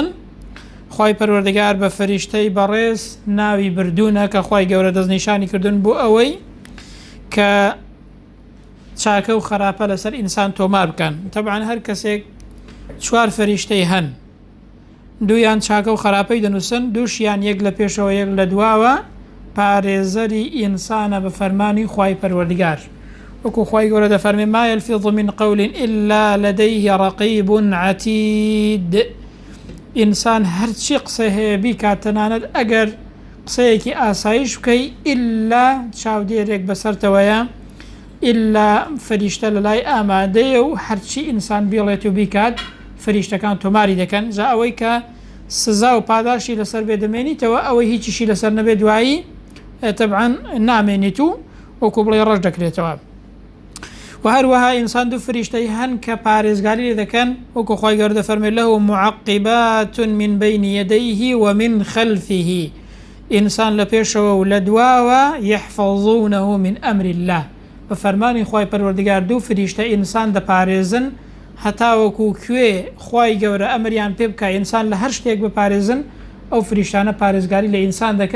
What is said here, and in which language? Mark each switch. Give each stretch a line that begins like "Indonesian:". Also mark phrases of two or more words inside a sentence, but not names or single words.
Central Kurdish: خوای پەروەردگار بە فریشتەی بەڕێز ناوی بردوونە کە خوای گەورە دەستنیشانی کردوون بۆ ئەوەی کە چاکە و خراپە لەسەر ئینسان تۆمار بکەن. طبعاً هەر کەسێک چوار فریشتەی هەن، دوویان چاکە و خراپەی دەنووسن، دووشیان یەک لە پێشەوە یەک لە دواوە پارێزەری ئینسانە بە فەرمانی خوای پەروەردگار. وەکو خوای گەورە دەفەرمێ
Arabic: ما یەلفظ من قول إلا لديه رقيب عتيد.
Central Kurdish: ئینسان هەرچی قسە هەیە بیکاتەنانەت ئەگەر قسەیەکی ئاسایش بکەی ئیلا چاودێرێک بەسەرتەوەیە، ئیلا فریشتە لە لای ئامادەیە و هەرچی ئینسان بێڵێت و بیکات فریشتەکان تۆماری دەکەن. جا ئەوەی کە سزا و پاداشی لەسەر بێدەمێنیتەوە ئەوەی هیچیشی لەسەر نەبێ دوایی تەبعاً نامێنیت و وەکو بڵێ ڕەش دەکرێتەوە. و هەروەها ئینسان دوو فریشتەی هەن کە پارێزگاری لێ دەکەن وەکو خوای گەورە دەفەرمێ
Arabic: لەهو معقبات من بین یدیه ومن خلفه.
Central Kurdish: ئینسان لە پێشەوە و لە دواوە
Arabic: یحفظونه من ئەمر الله.
Central Kurdish: بە فەرمانی خوای پەروەردگار دوو فریشتە ئینسان دەپارێزن هەتا وەکو کوێ خوای گەورە ئەمریان پێ بکە ئینسان لە هەر شتێک بپارێزن ئەو فریشتانە پارێزگاری لە ئینسان دەکەن.